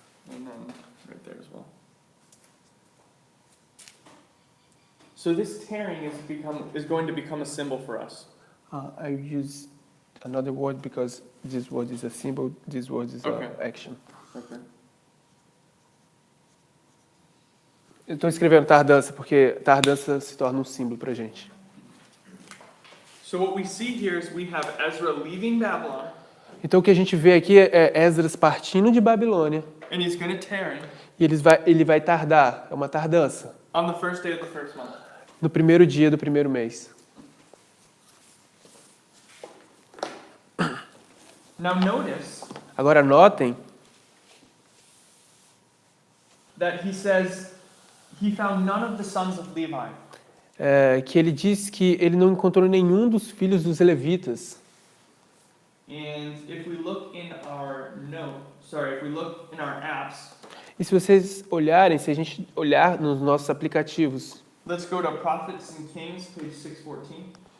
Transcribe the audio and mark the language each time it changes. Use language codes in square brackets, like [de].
[en] And then right there as well. So this tarrying is going to become a symbol for us. I use another word because this word is a symbol, this word is Okay. an action. Okay. [pt] Eu estou escrevendo tardança porque tardança se torna um símbolo para gente. [en] So what we see here is we have Ezra leaving Babylon, [pt] Então o que a gente vê aqui é Esdras partindo de Babilônia [en] and he's going to tarry [pt] e ele vai tardar, é uma tardança, [en] on the first day of the first month. [pt] no primeiro dia do primeiro mês. [en] Now notice [pt] Agora notem [en] that he says he found none of the sons of Levi. [pt] que ele diz que ele não encontrou nenhum dos filhos dos levitas. [en] And if we look in if we look in our apps, [pt] E se vocês olharem, se a gente olhar nos nossos aplicativos, [en] let's go to Prophets and Kings, page 614.